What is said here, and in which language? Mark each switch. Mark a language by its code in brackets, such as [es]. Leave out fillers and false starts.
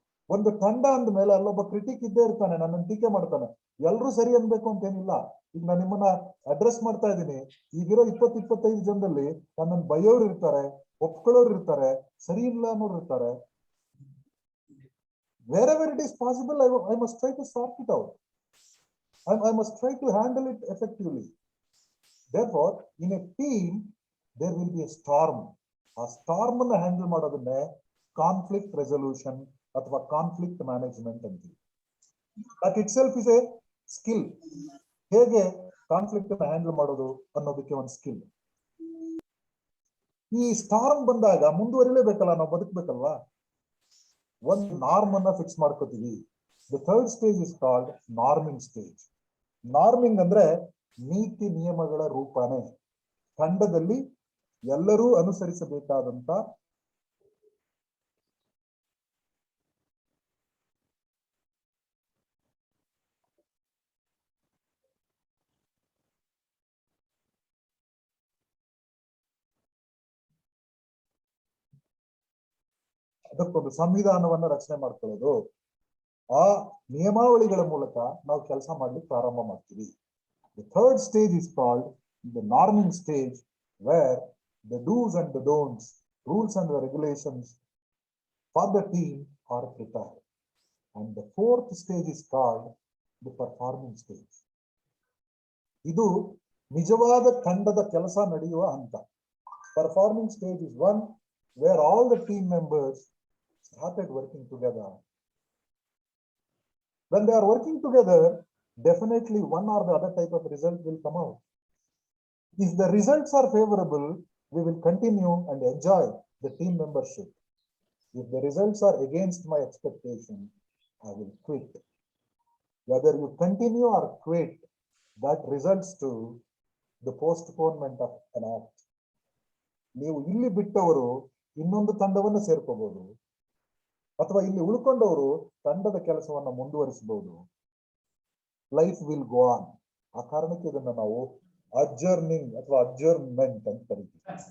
[kn] ಒಂದು ತಂಡ ಅಂದ ಮೇಲೆ ಅಲ್ಲೊಬ್ಬ ಕ್ರಿಟಿಕ್ ಇದ್ದೇ ಇರ್ತಾನೆ, ನನ್ನನ್ನು ಟೀಕೆ ಮಾಡ್ತಾನೆ. ಎಲ್ರೂ ಸರಿ ಅನ್ಬೇಕು ಅಂತೇನಿಲ್ಲ. ಈಗ ನಾನು ನಿಮ್ಮನ್ನ ಅಡ್ರೆಸ್ ಮಾಡ್ತಾ ಇದ್ದೀನಿ. ಈಗಿರೋ 20-25 ಜನದಲ್ಲಿ ನನ್ನನ್ನು ಬೈಯೋರು ಇರ್ತಾರೆ, ಒಪ್ಕೊಳ್ಳೋರು ಇರ್ತಾರೆ, ಸರಿ ಇಲ್ಲ ಅನ್ನೋರು ಇರ್ತಾರೆ. [en] Wherever it is possible, I must try to sort it out. I must try to handle it effectively. Therefore, in a team, there will be a storm. [kn] ಆ ಸ್ಟಾರ್ಮ್ ಅನ್ನ ಹ್ಯಾಂಡಲ್ ಮಾಡೋದನ್ನೇ ಕಾನ್ಫ್ಲಿಕ್ಟ್ ರೆಸೊಲ್ಯೂಷನ್ ಅಥವಾ conflict management ಅಂತೀವಿ. [en] That itself is a skill. [kn] ಹೇಗೆ conflict ಅನ್ನ handle ಮಾಡೋದು ಅನ್ನೋದಕ್ಕೆ ಒಂದು skill. ಈ ಸ್ಟಾರ್ಮ್ ಬಂದಾಗ ಮುಂದುವರಿಲೇಬೇಕಲ್ಲ, ನಾವು ಬದುಕಬೇಕಲ್ವಾ. ಒಂದು ನಾರ್ಮ್ ಅನ್ನ ಫಿಕ್ಸ್ ಮಾಡ್ಕೋತೀವಿ. [en] The third stage is called norming stage. [kn] ನಾರ್ಮಿಂಗ್ ಅಂದ್ರೆ ನೀತಿ ನಿಯಮಗಳ ರೂಪನೆ. ತಂಡದಲ್ಲಿ ಎಲ್ಲರೂ ಅನುಸರಿಸಬೇಕಾದಂತ ಅದಕ್ಕೊಂದು ಸಂವಿಧಾನವನ್ನ ರಚನೆ ಮಾಡ್ಕೊಳ್ಳೋದು. ಆ ನಿಯಮಾವಳಿಗಳ ಮೂಲಕ ನಾವು ಕೆಲಸ ಮಾಡ್ಲಿಕ್ಕೆ ಪ್ರಾರಂಭ ಮಾಡ್ತೀವಿ. [en] The third stage is called the norming stage, where the do's and the don'ts, rules and the regulations for the team are prepared. And the fourth stage is called the performing stage. [kn] ಇದು ನಿಜವಾದ ತಂಡದ ಕೆಲಸ ನಡೆಯುವ ಹಂತ. [en] Performing stage is one where all the team members started working together. When they are working together, definitely one or the other type of result will come out. If the results are favorable, we will continue and enjoy the team membership. If the results are against my expectation, I will quit. Whether you continue or quit, that results to the postponement of an act. [kn] ನೀವು ಇಲ್ಲಿ ಬಿಟ್ಟವರು ಇನ್ನೊಂದು ತಂಡವನ್ನು ಸೇರ್ಕೋಬಹುದು, ಅಥವಾ ಇಲ್ಲಿ ಉಳ್ಕೊಂಡವರು ತಂಡದ ಕೆಲಸವನ್ನು ಮುಂದುವರಿಸಬಹುದು. [en] Life will go on. [kn] ಆ ಕಾರಣಕ್ಕೆ ಇದನ್ನ ನಾವು ಅಡ್ಜರ್ನಿಂಗ್ ಅಥವಾ ಅಡ್ಜರ್ನ್ಮೆಂಟ್ ಅಂತ ಕರಿತೀವಿ.